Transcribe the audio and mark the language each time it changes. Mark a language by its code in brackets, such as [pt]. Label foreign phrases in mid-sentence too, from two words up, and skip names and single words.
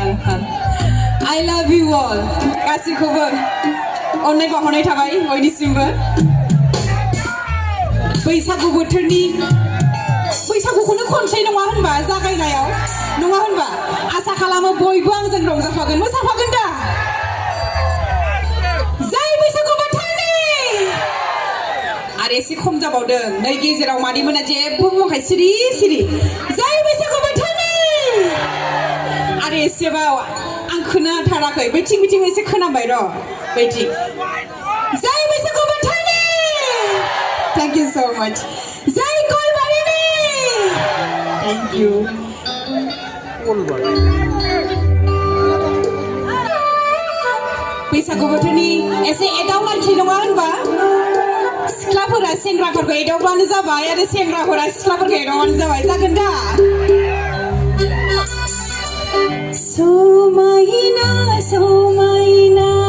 [en] I love you all [brx] गासिखौबो अननाय बावहरनाय थाबाय बयनिसिमबो बैसागु बोथोरनि बैसागुखौनो खनसै नङा होनबा जागायनायाव नङा होनबा आसा खालामो बयबो आंजों रंजाफागोन मोसाफागोन दा जय बैसागु बोथोरनि आरो एसे खम जाबावदों नै गेजेराव मादैमोना जेबो बुङाखै सिरि सिरि जय बैसागु बोथोरनि आरो एसेबाव आं खोनाथाराखै बैथिं बिथिं एसे खोनाबाय र' बैथिं जय बैसागु बोथोरनि [en] Thank you so much [brx] जय गलबारिनि [en] Thank you [brx] बैसागु बोथोरनि एसे एदावलायनोसै नङा होनबा सिख्लाफोरा सेंग्राफोरखौ एदावबानो जाबाय आरो सेंग्राफोरा सिख्लाफोरखौ एदावबानो जाबाय जागोन दा समायना समायना